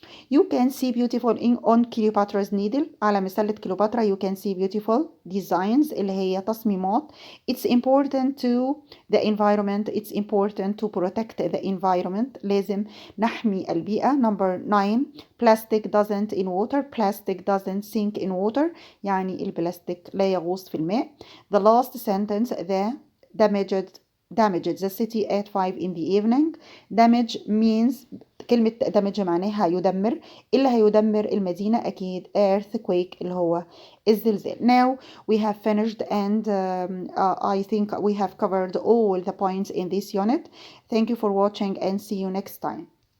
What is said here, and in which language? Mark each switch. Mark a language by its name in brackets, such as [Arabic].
[English] You can see beautiful on Cleopatra's needle. [Arabic] على مسلة كليوباترا [English] you can see beautiful designs [Arabic] اللي هي تصميمات. [English] It's important to the environment. It's important to protect the environment. [Arabic] لازم نحمي البيئة. [English] Number 9 plastic doesn't in water. Plastic doesn't sink in water. [Arabic] يعني البلاستيك لا يغوص في الماء. [English] The last sentence the damaged the city at 5 in the evening. damage means [Arabic] كلمة damage معناها يدمر. اللي هيدمر المدينة أكيد earthquake اللي هو الزلزال. [English] Now we have finished and I think we have covered all the points in this unit. Thank you for watching and see you next time.